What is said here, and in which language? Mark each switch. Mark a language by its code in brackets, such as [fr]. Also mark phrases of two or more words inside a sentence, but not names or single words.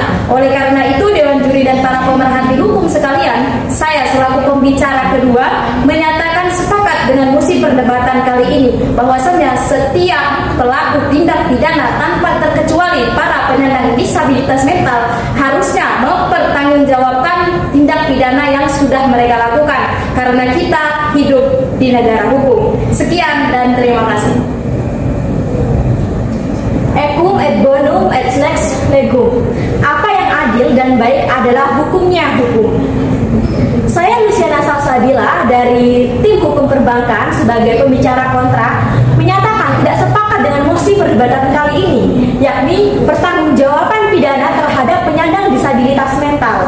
[id] Oleh karena itu, Dewan Juri dan para pemerhati hukum sekalian, saya selaku pembicara kedua menyatakan sepakat dengan musi perdebatan kali ini bahwasanya setiap pelaku tindak pidana tanpa terkecuali para penyandang disabilitas mental harusnya mempertanggungjawabkan tindak pidana yang sudah mereka lakukan karena kita hidup di negara hukum. Sekian dan terima kasih. [la] Equum et bonum et lex legum. [id] Apa yang adil dan baik adalah hukumnya hukum. Saya Luciana Salsabila dari tim hukum perbankan sebagai pembicara kontra menyatakan tidak sepakat dengan mosi perdebatan kali ini, yakni pertanggungjawaban pidana terhadap penyandang disabilitas mental.